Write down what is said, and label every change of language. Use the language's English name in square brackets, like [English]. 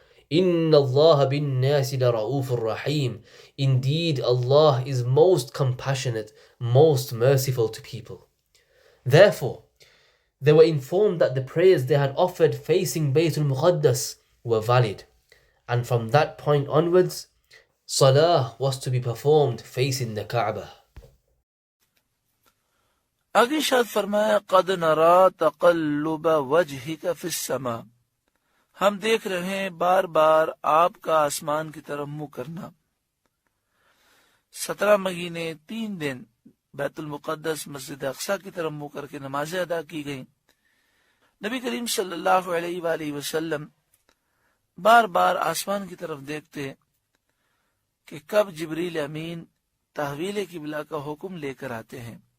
[Arabic] Inna Allah bin nasi la ra'ufur rahim. [English] Indeed, Allah is most compassionate, most merciful to people. Therefore, they were informed that the prayers they had offered facing Baytul Muqaddas were valid. And from that point onwards, salah was to be performed facing the Kaaba. [Urdu] آگے شاد فرمایا [Arabic] قد نرا تقلب وجهك في السماء، [Urdu] ہم دیکھ رہے ہیں بار بار آپ کا آسمان کی طرف منہ کرنا. 17 مہینے 3 دن بیت المقدس مسجد اقصی کی طرف منہ کر کے نمازیں ادا کی گئیں. نبی کریم صلی اللہ علیہ وآلہ وسلم بار بار آسمان کی طرف دیکھتے کہ کب جبریل امین تحویل قبلہ کا حکم لے کر آتے ہیں.